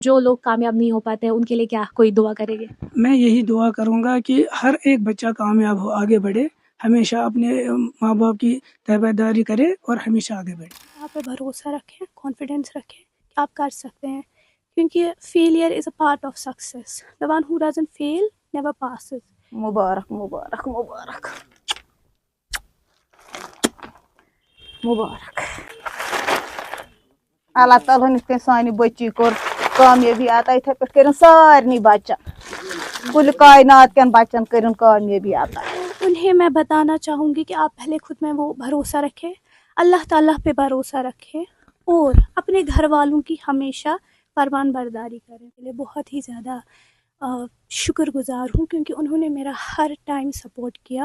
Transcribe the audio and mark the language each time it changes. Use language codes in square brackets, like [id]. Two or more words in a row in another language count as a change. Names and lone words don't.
[ur] جو لوگ کامیاب نہیں ہو پاتے ہیں ان کے لیے کیا کوئی دعا کریں گے؟ میں یہی دعا کروں گا کہ ہر ایک بچہ کامیاب ہو، آگے بڑھے، ہمیشہ اپنے ماں باپ کی تابعداری کرے اور ہمیشہ آگے بڑھے۔ آپ پہ بھروسہ رکھیں، کانفیڈینس رکھیں کہ آپ کر سکتے ہیں، کیونکہ [en] failure is a part of success. the one who doesn't fail never passes. [ur] مبارک مبارک مبارک مبارک. [ks] اللہ تعالیٰ ہن یِتھ سانہِ بچی کوٚر کامیٲبی عطا، یِتھے پٲٹھۍ کٔرِن سارنٕے بچن، کُلہِ کائنات کٮ۪ن بچن کٔرِن کامیٲبی عطا. [ur] انہیں میں بتانا چاہوں گی کہ آپ پہلے خود میں وہ بھروسہ رکھیں، اللہ تعالیٰ پہ بھروسہ رکھیں اور اپنے گھر والوں کی ہمیشہ فرمان برداری کریں. میں بہت ہی زیادہ شکر گزار ہوں کیونکہ انہوں نے میرا ہر ٹائم سپورٹ کیا.